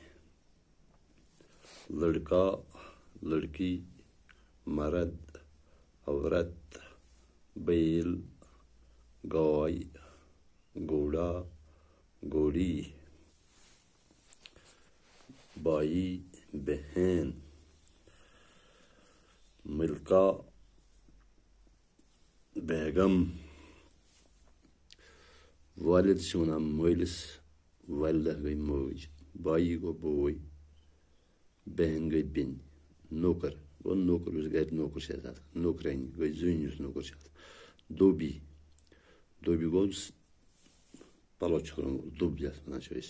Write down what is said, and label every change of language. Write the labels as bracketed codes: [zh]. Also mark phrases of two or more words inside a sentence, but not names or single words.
[ur] لڑکا، لڑکی، مرد، عورت، بیل، گائے، گھوڑا، گھوڑی، بھائی، بہن، ملکہ، بیگم. [ks] والد چھِ وَنان مٲلِس، والدہ گٔے موج، بایی گوٚو بوے، بہن گٔے بیٚنہِ، نوکر گوٚو نوکر یُس گرِ نوکر چھِ اَسہِ آسان، نوکرانی گٔے زٔنۍ یُس نوکر چھِ آسان، دھوبی، دھوبی گوٚو پَلو چھَکن وول، دُب یَتھ وَنان چھِ أسۍ.